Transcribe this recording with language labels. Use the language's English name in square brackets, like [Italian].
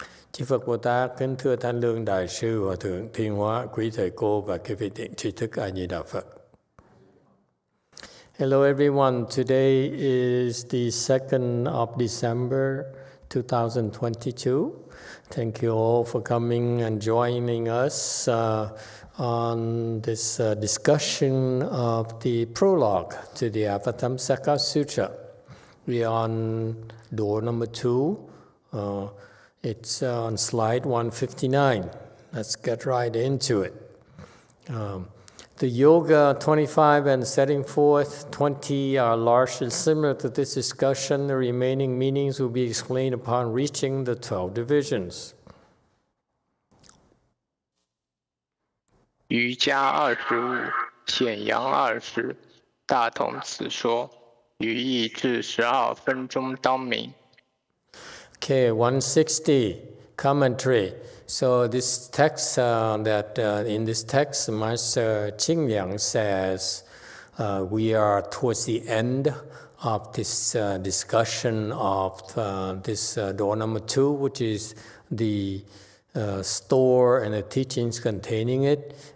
[Vietnamese] Chư Phật Bồ Tát, kính thưa Thanh Lương Đại sư Hòa thượng Thiên Hóa, quý thầy cô và các vị thiện tri thức A Di Đà Phật. [English] Hello everyone. Today is the 2nd of December 2022. Thank you all for coming and joining us on this discussion of the prologue to the Avatamsaka Sutra. We are on door number 2. It's on slide 159. Let's get right into it. The Yoga 25 and setting forth 20 are largely similar to this discussion. The remaining meanings will be explained upon reaching the 12 divisions. [Chinese] 瑜伽25显扬20大同此说语义至12分钟当明。 [English] Okay, 160 commentary. So this text, in this text, Master Jingliang says we are towards the end of this discussion of this door number 2, which is the store and the teachings containing it.